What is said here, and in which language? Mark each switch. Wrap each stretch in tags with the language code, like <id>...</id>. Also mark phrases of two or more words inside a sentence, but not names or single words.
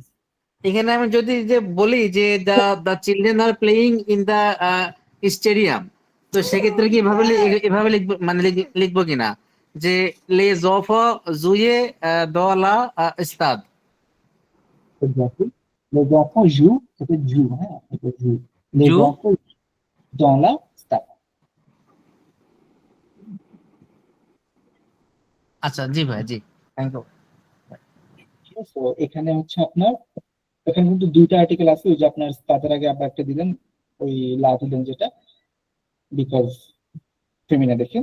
<bn>এখানে আমি যদি যে বলি যে</bn> <en>the the children are playing in the stadium,</en> <bn>তো সেক্ষেত্রে কি এভাবে লিখবো, মানে লিখবো কিনা যে</bn> <fr>les enfants jouent dans la stade. এক্স্যাক্টলি les enfants jouent,</fr> <bn>এটা জু, হ্যাঁ এটা জু,</bn> <fr>les</fr> <bn>জু।</bn> <fr>enfants dans la stade।</fr> <bn>আচ্ছা জি ভাই, জি</bn> <en>thank you.</en> <bn>ঠিক আছে, তো এখানে হচ্ছে আপনার, এখানে কিন্তু দুইটা আর্টিকেল আছে, ওই যে আপনার তাদের আগে আবার একটা দিলেন, ওই লা দিলেন যেটা বিকজ ফেমিনা দেখে।</bn>